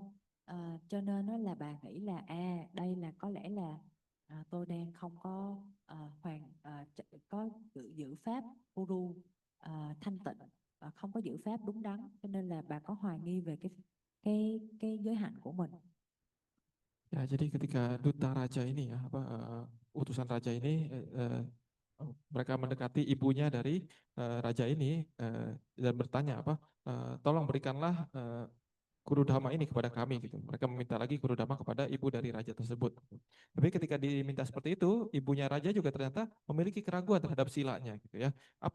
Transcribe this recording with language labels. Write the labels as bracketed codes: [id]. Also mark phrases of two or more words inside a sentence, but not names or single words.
[vi] Cho nên đó là bà nghĩ là đây là có lẽ là tôi đang không có có giữ pháp Puru thanh tịnh, không có giữ pháp đúng đắn, cho nên là bà có hoài nghi về cái giới hạnh của mình. [id] Ya, jadi ketika duta raja ini ya, utusan raja ini, mereka mendekati ibunya dari raja ini dan bertanya tolong berikanlah Kurudama ini kepada kami gitu. Mereka meminta lagi Kurudama kepada ibu dari raja tersebut. Tapi ketika diminta seperti itu, ibunya raja juga ternyata memiliki keraguan terhadap silanya gitu ya.